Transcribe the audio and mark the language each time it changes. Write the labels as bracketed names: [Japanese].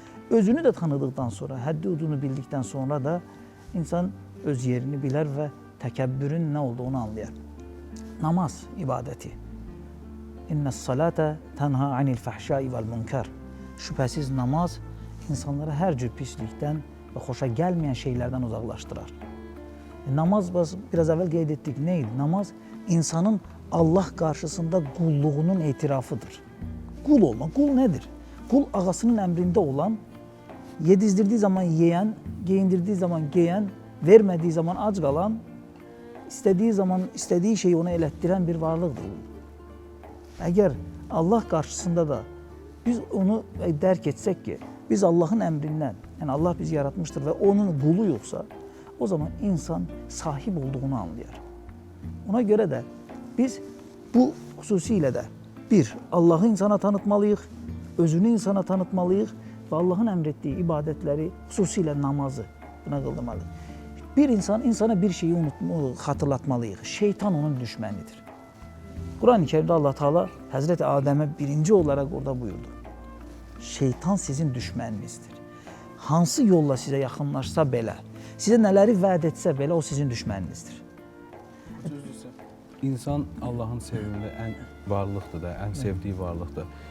[Azerbaijani] Özünü də tanıdıqdan sonra, həddi hududunu bildikdən sonra da insan öz yerini bilər və təkəbbürün nə olduğunu anlayar. [Arabic] Namaz ibadəti. İnnəs-salətə tənha anil fəhşai vəl-münkər. [Azerbaijani] Şübhəsiz namaz insanları hər cür pislikdən və xoşa gəlməyən şeylərdən uzaqlaşdırar. Namaz biraz evvel qeyd etdik. Neydi? Namaz insanın Allah karşısında qulluğunun etirafıdır. Qul olma. Qul nedir? Qul ağasının əmrində olan, yedizdirdiği zaman yiyen, giyindirdiği zaman giyen, vermediği zaman ac qalan, istediği zaman istediği şeyi ona elətdirən bir varlıqdır. Əgər Allah qarşısında da biz onu dərk etsək ki, biz Allahın əmrindən, yəni Allah bizi yaratmışdır və onun qulu yoxsa, o zaman insan sahib olduğunu anlayar. Ona görə də biz bu xüsusilə də bir, Allahı insana tanıtmalıyıq, özünü insana tanıtmalıyıq və Allahın əmr etdiyi ibadətləri, xüsusilə namazı buna qıldırmalıyıq. Bir insan insana bir şeyi xatırlatmalıyıq. Şeytan onun düşmənidir. Quran-ı Kerimdə Allah Teala Həzreti Adəmə birinci olaraq orada buyurdu. Şeytan sizin düşməninizdir. Hansı yolla sizə yaxınlaşsa belə, sizə nələri vəd etsə belə o sizin düşməninizdir. İnsan Allahın sevimli ən varlıqdır da, ən sevdiyi varlıqdır.